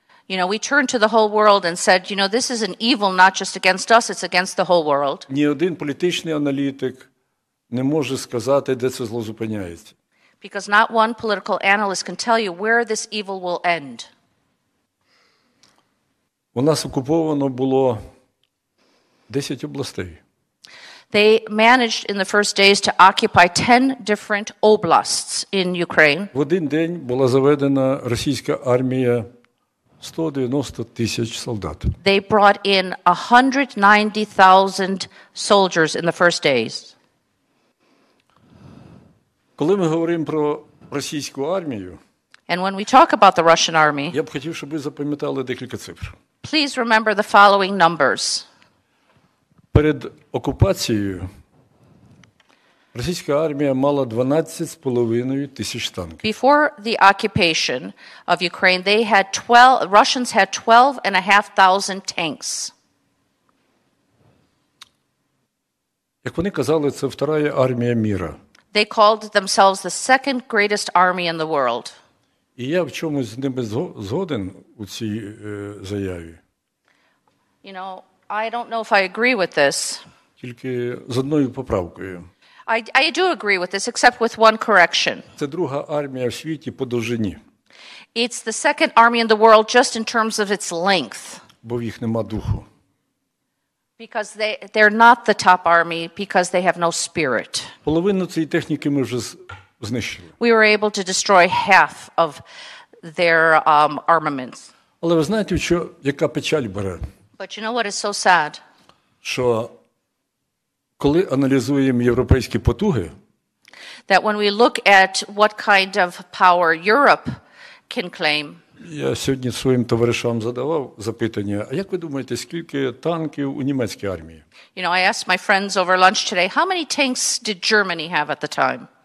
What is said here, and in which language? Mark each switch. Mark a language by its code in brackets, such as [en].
[en] You know, we turned to the whole world and said, you know, this is an evil not just against us, it's against the whole world. [uk] Ні один політичний аналітик не може сказати, де це зло зупиняється. [en] Because not one political analyst can tell you where this evil will end. [uk] У нас окуповано було 10 областей. [en] They managed in the first days to occupy 10 different oblasts in Ukraine. [uk] В один день була заведена російська армія 190 тисяч солдат. [en] They brought in 190,000 soldiers in the first days. [uk] Коли ми говоримо про російську армію, [en] And when we talk about the Russian army, [uk] я б хотів, щоб ви запам'ятали декілька цифр. [en] please remember the following numbers. [uk] перед окупацією російська армія мала 12,5 тисяч танків. [en] Before the occupation of Ukraine, Russians had 12,500 tanks. [uk] Як вони казали, це [ru] вторая армія міра. [en] They called themselves the second greatest army in the world. [uk] І я в чомусь з ними згоден у цій заяві. [en] You know, I don't know if I agree with this. [uk] Тільки з одною поправкою. [en] I do agree with this, except with one correction. [uk] Це друга армія в світі по довжині. [en] It's the second army in the world just in terms of its length. [uk] Бо в їх нема духу. [en] Because they're not the top army because they have no spirit. [uk] Половину цієї техніки ми вже знищили. [en] We were able to destroy half of their armaments. [uk] Але ви знаєте, яка печаль бере? [en] But you know what is so sad? [uk] Що коли аналізуємо європейські потуги, [en] that when we look at what kind of power Europe can claim. [uk] Я сьогодні своїм товаришам задавав запитання, а як ви думаєте, скільки танків у німецькій армії? [en] You know, I asked my friends over lunch today, how many tanks did Germany have at the time?